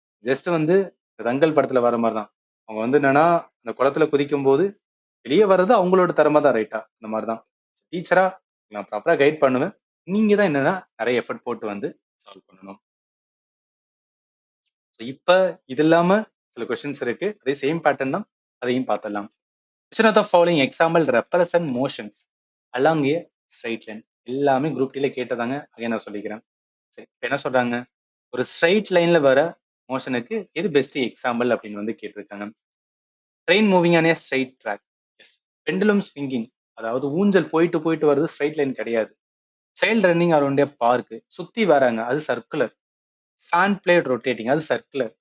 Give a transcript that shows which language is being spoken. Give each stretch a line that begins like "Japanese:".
Tamil: Just வந்து தங்கல் படத்துல வர மாரி தான். அவங்க வந்து என்னன்னா, அந்த குளத்துல குதிக்கும்போது, வெளிய வர்றது அவங்களோட திறமை தான், ரைட்டா? அந்த மாரி தான். டீச்சரா நான் ப்ராப்பரா கைட் பண்ணுவேன். நீங்க தான் என்னன்னா, நெறைய எஃபோர்ட் போட்டு வந்து சால்வ் பண்ணணும். இப்ப இது இல்லாம சில கொஸ்டின்ஸ் இருக்கு. அதே சேம் பேட்டர்ன் தான். அதையும் பார்த்துடலாம்.
English: Which of the following example represent motions along a straight line?
Tamil: எல்லாமே குரூப் டில கேட்டதாங்க. அகைன் நான் சொல்லிக்கிறேன். சரி, இப்ப என்ன சொல்றாங்க? ஒரு ஸ்ட்ரைட் லைன்ல வர மோஷனுக்கு எது பெஸ்ட் எக்ஸாம்பிள் அப்படின்னு வந்து கேட்டிருக்காங்க. Train moving on a straight track. S. Pendulum swinging, அதாவது ஊஞ்சல் போயிட்டு போயிட்டு வருது, ஸ்ட்ரைட் லைன் கிடையாது. சைல்ட் ரன்னிங் அரௌண்ட் ஏ பார்க், சுத்தி வராங்க, அது சர்க்குலர். ஃபேன் பிளேட் ரொட்டேட்டிங், அது சர்க்குலர்.